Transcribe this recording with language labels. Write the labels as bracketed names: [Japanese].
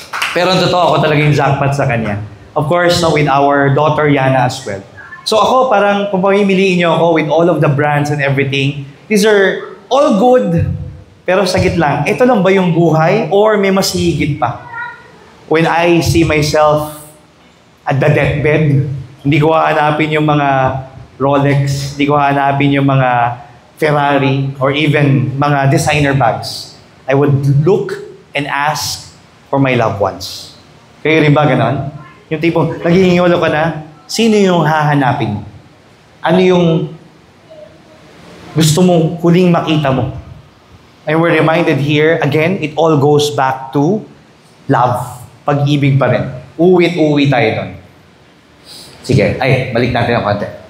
[Filipino] Pero ang totoo, ako talagang jackpot sa kanya. [English] Of course, no, with our daughter, Yana, as well. So ako, [Filipino] parang kung pamimiliin niyo ako [English] with all of the brands and everything, these are all good. [Filipino] Pero sagit lang, ito lang ba yung buhay or may mas higit pa? [English] When I see myself at the deathbed, [Filipino] hindi ko hahanapin yung mga Rolex, hindi ko hahanapin yung mga Ferrari, or even mga designer bags. [English] I would look and ask for my loved ones. [Filipino] Kayo rin ba ganon? Yung tipong, naghihingolo ka na, sino yung hahanapin mo? Ano yung gusto mong huling makita mo? [English] And we're reminded here, again, it all goes back to love. [Filipino] Pag-ibig pa rin. Uwi tayo doon. Sige, balik natin ang konti.